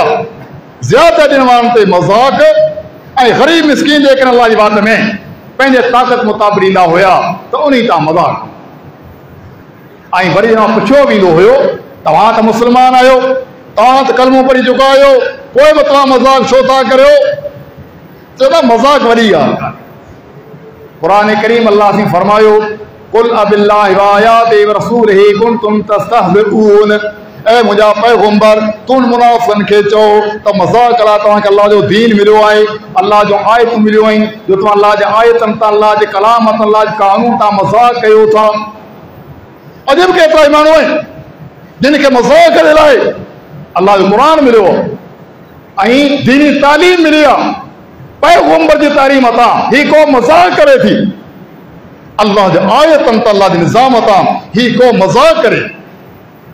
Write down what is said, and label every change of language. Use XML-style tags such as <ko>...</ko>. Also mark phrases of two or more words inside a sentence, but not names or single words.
<sd>ज़्यादा ॾिण वारनि ते मज़ाक, ऐं ग़रीब मिस्कीन जेकॾहिं अल्लाह जी वाट में पंहिंजे ताक़त मुताबिक़ ॾींदा हुया त उन तां मज़ाक। ऐं वरी पुछियो वेंदो हुयो तव्हां त मुस्लमान आहियो, तव्हां त कलमो पढ़ी चुका आहियो, पोइ बि तव्हां मज़ाक छो था करियो? चवंदा मज़ाक वॾी ॻाल्हि। क़ुरान करीम अल्लाह थी फरमायो,</sd> <ar>قل أبالله وآياته ورسوله كنتم تستهزئون.</ar> <sd>ऐं मुंहिंजा पैगंबर, तूं मुनाफ़िक़नि खे चओ त मज़ाक लाइ तव्हांखे अल्लाह जो दीन मिलियो आहे, अल्लाह जो आयतूं मिलियूं आहिनि, जो तव्हां अल्लाह जे आयतनि तां, अल्लाह जे कलाम तां, अल्लाह जे कानून तां मज़ाक कयो था। अॼु बि केतिरा ई माण्हू आहिनि जिन खे मज़ाक जे लाइ अल्लाह जो क़ुरान मिलियो ऐं दीनी तालीम मिली आहे, पैगंबर जी तालीम तां ही को मज़ाक करे थी, अल्लाह जे आयतनि तां, अल्लाह जे निज़ाम तां ही को मज़ाक करे।</sd>